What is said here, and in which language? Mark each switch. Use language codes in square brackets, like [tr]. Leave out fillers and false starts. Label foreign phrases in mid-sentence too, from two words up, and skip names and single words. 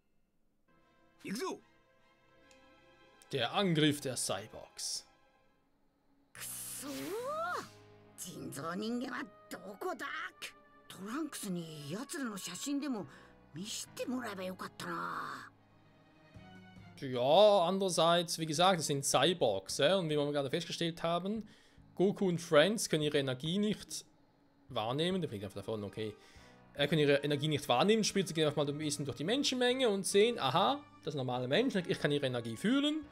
[ja] 行くぞ。 [de] Der Angriff der Cyborgs. [ja] くそー。人造人間はどこだ？トランクスに奴らの写真でも見せてもらえばよかったな。 [de] Ja, andererseits, wie gesagt, es sind Cyborgs, und wie wir gerade festgestellt haben, Goku und Friends können ihre Energie nicht wahrnehmen. Da fliegt einfach davon, okay. Können ihre Energie nicht wahrnehmen, spielt sie einfach mal ein bisschen durch die Menschenmenge und sehen, aha, das sind normale Menschen, ich kann ihre Energie fühlen.